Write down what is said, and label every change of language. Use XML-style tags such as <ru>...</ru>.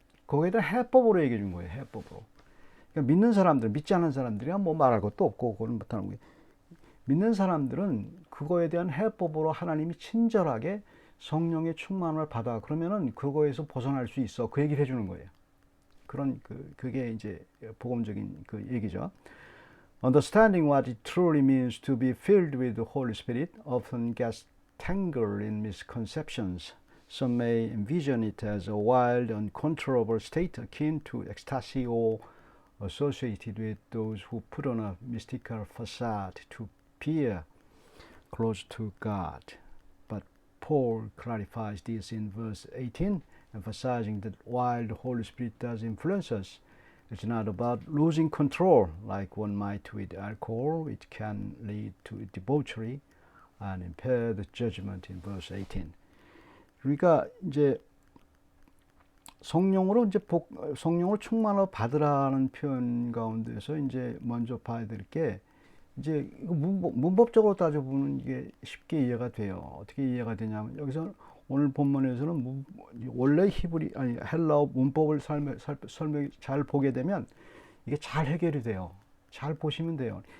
<ko>거기에다 해법으로 얘기해 준 거예요. 해법으로. 그러니까 믿는 사람들, 믿지 않는 사람들이야 뭐 말할 것도 없고 그건 못하는 거예요. 믿는 사람들은 그거에 대한 해법으로 하나님이 친절하게 성령의 충만을 받아 그러면은 그거에서 벗어날 수 있어. 그 얘기를 해주는 거예요. 그게 이제 복음적인 그 얘기죠.</ko> <en>Understanding what it truly means to be filled with the Holy Spirit often gets tangled in misconceptions. Some may envision it as a wild, uncontrollable state akin to ecstasy or associated with those who put on a mystical facade to appear close to God. But Paul clarifies this in verse 18, emphasizing that while the Holy Spirit does influence us, it's not about losing control like one might with alcohol, which can lead to debauchery and impair the judgment in verse 18.</en> <ko>그러니까 이제 성령으로 성령을 받으라는 표현 가운데서 이제 먼저 봐야 될 게 이제 문법적으로 따져보면 이게 쉽게 이해가 돼요. 어떻게 이해가 되냐면 여기서 오늘 본문에서는 원래 헬라어 문법을 설명 잘 보게 되면 이게 잘 해결이 돼요. 잘 보시면 돼요.</ko>